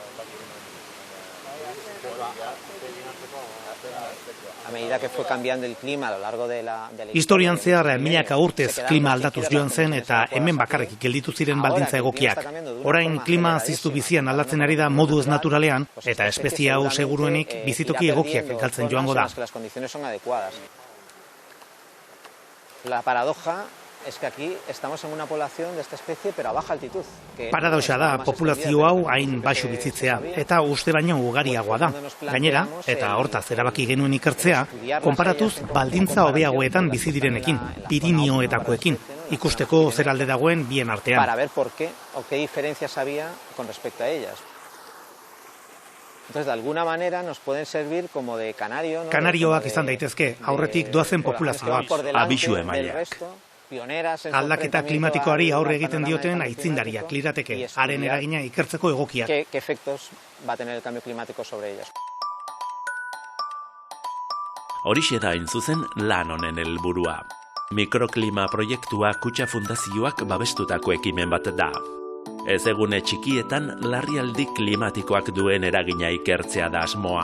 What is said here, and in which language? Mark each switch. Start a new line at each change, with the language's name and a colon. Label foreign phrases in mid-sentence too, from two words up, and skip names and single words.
Basque: Historian zehar milaka urtez klima aldatuz joan zen eta hemen bakarrik gelditu ziren baldintza egokiak. Orain klima ziztu bizian aldatzen ari da modu ez naturalean eta espezie hau seguruenik bizitoki egokiak galtzen joango da.
Spanish: La paradoja es que aquí estamos en una población de esta especie pero a baja altitud.
Basque: Paradoxa da populazio hau hain baxu bizitzea eta uste baino ugariagoa da. Gainera, eta hortaz erabaki genuen ikertzea, konparatuz baldintza hobeagoetan bizi direnekin, Pirinioetakoekin, ikusteko zer alde dagoen bien artean.
Spanish: Para ver por qué o qué diferencias había con respecto a ellas. Entonces, de alguna manera nos pueden servir como de canario, ¿no?
Basque: Kanarioak izan daitezke, aurretik doazen populazioak. Abisu emaileak. Aldaketa klimatikoari aurre egiten dioten aitzindariak lirateke, haren eragina ikertzeko egokiak.
Spanish: ¿Qué efectos va a tener el cambio climático sobre ellas?
Basque: Horixe da hain zuzen lan honen helburua. Mikroklima proiektua Kutxa Fundazioak babestutako ekimen bat da. Ezegune txikietan larrialdi klimatikoak duen eragina ikertzea da asmoa.